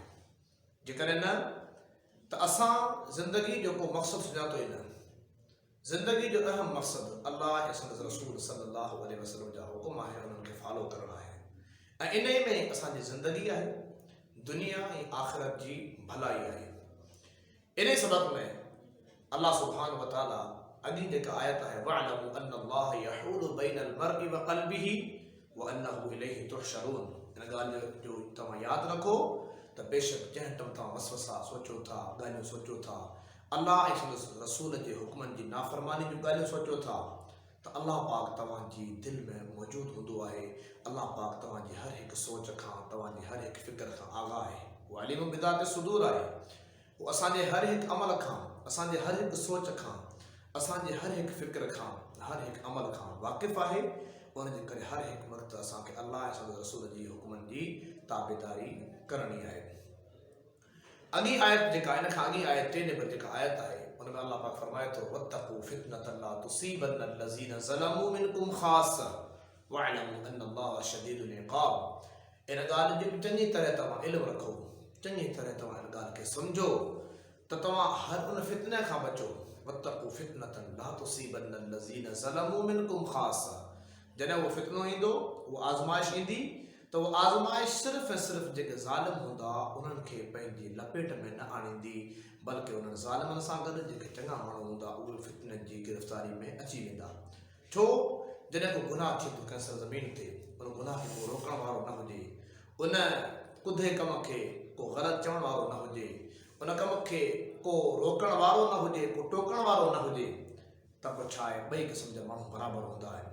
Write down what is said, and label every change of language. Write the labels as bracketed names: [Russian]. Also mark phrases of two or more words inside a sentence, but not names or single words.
[Sindhi] जेकॾहिं न त असां ज़िंदगी जो को मक़सदु सुञातो ई न। ज़िंदगी जो अहम मक़सदु अल्लाह ऐं संदसि रसूल [Arabic] صلى الله عليه وسلم [Sindhi] जा हुकुम आहे, उन्हनि खे फॉलो करणु आहे ऐं इन में असांजी ज़िंदगी आहे, दुनिया ऐं आख़िरत जी भलाई आहे। इन सबक़ में अल्लाह [Arabic] سبحانه وتعالى [Sindhi] अॻी जेका आयत आहे, [Arabic] واعلموا أن الله يحول بين المرء وقلبه وأنه إليه تحشرون, [Sindhi] इन ॻाल्हि जो तव्हां यादि रखो त बेशक जंहिं टाइम तव्हां वसवसा सोचो था, ॻाल्हियूं सोचो था, अल्लाह ऐं संदसि रसूल जे हुकुमनि जी नाफ़रमानी जूं ॻाल्हियूं सोचो था, त अल्लाह पाक तव्हांजी दिलि में मौजूदु हूंदो आहे। अल्लाह पाक तव्हांजी हर हिकु सोच खां, तव्हांजी हर हिकु फ़िक्र खां आगाह आहे। उहो [Arabic] عليم بذات الصدور [Sindhi] आहे। उहो असांजे हर हिकु अमल खां, असांजे हर हिकु सोच खां, असांजे हर हिकु फ़िक्र खां, हर हिकु अमल खां वाक़िफ़ु आहे। उनजे करे हर हिकु वक़्तु असांखे अल्लाह ऐं संदसि रसूल जी हुकुमनि जी ताबेदारी करणी आहे। अॻी आयत जेका इन खां अॻी आयत 3 नंबर जेका आयत आहे, उन में अल्लाह पाक फरमाए थो, [Arabic] واتقوا فتنة لا تصيبن الذين ظلموا منكم خاصة واعلموا أن الله شديد العقاب. [Sindhi] इन ॻाल्हि जी चङी तरह तव्हां इल्मु रखो, चङी तरह तव्हां इन ॻाल्हि खे सम्झो त तव्हां हर उन फितने खां बचो। [Arabic] واتقوا فتنة لا تصيبن الذين ظلموا منكم خاصة, [Sindhi] जॾहिं उहो फितनो ईंदो, उहा आज़माइश ईंदी, त उहा आज़माइश सिर्फ़ु ऐं सिर्फ़ु जेके ज़ालिम हूंदा उन्हनि खे पंहिंजी लपेट में न आणींदी, बल्कि उन्हनि ज़ालिमनि सां गॾु जेके चङा माण्हू हूंदा उहे फितने जी गिरफ़्तारी में अची वेंदा। छो? जॾहिं को गुनाह थिए थो कंहिं सरज़मीन ते, उन गुनाह खे को रोकण वारो न हुजे, उन कुधे कम खे को ग़लति चवण वारो न हुजे, उन कम खे को रोकण वारो न हुजे, को टोकण वारो न हुजे, त पोइ छा आहे, ॿई क़िस्म जा माण्हू बराबरि हूंदा आहिनि।